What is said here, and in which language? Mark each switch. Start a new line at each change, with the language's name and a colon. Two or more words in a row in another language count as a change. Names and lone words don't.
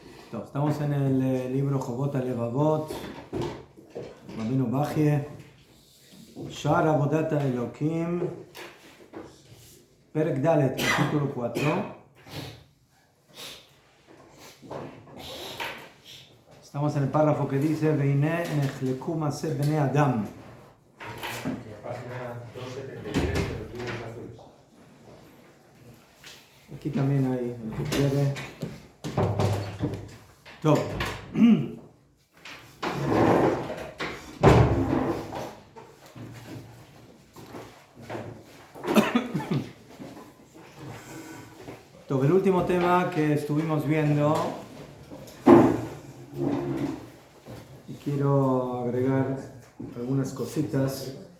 Spanish: Estamos en el libro Jobot Alevavot, Rabbeinu Bachye, Sha'ar Avodat Elokim,
Hebrew: פרק דלת,
Spanish: capítulo 4. Estamos en el párrafo que dice
Hebrew: ואין נחלקו מעשה בני אדם.
Spanish: Página 273 de los libros azules. Aquí también hay el que quiere. Top. Top, el último tema que estuvimos viendo, y quiero agregar algunas cositas